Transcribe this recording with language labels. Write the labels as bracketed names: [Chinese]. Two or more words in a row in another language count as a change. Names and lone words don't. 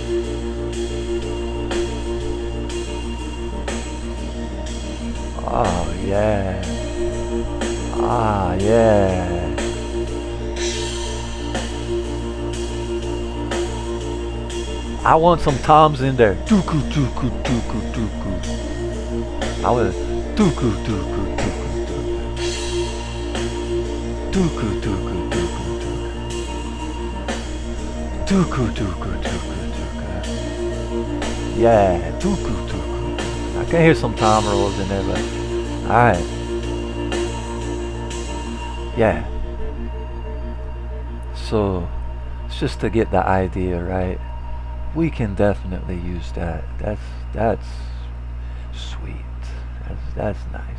[English] Oh yeah. Ah yeah. I want some toms in there. Tuku tuku tuku tuku. I want tuku tuku tuku tuku. Tuku tuku tuku tuku. Tuku tuku tuku tuku. Yeah, tuku tuku. I can hear some tom rolls in there, but alright. Yeah. So it's just to get the idea right. We can definitely use that. That's sweet. That's nice.